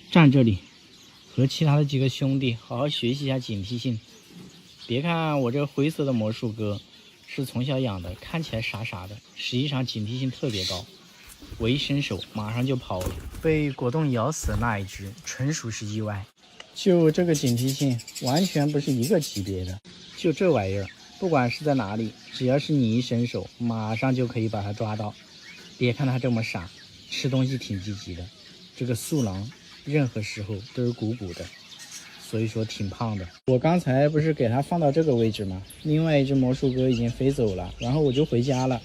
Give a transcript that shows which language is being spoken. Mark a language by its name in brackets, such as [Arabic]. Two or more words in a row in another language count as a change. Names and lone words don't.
[Chinese] 站這裡，和其他的幾個兄弟好好學習一下警惕性。別看我這灰色的魔術鴿是從小養的，看起來傻傻的，實際上警惕性特別高。我一伸手，馬上就跑了。被果凍咬死的那一隻，純屬是意外。就這個警惕性，完全不是一個級別的。就這玩意兒，不管是在哪裡，只要是你一伸手，馬上就可以把它抓到。別看它這麼傻，吃東西挺積極的。這個素狼，任何時候都是鼓鼓的。所以說挺胖的。我剛才不是給它放到這個位置嗎？另外一只魔術哥已經飛走了，然後我就回家了。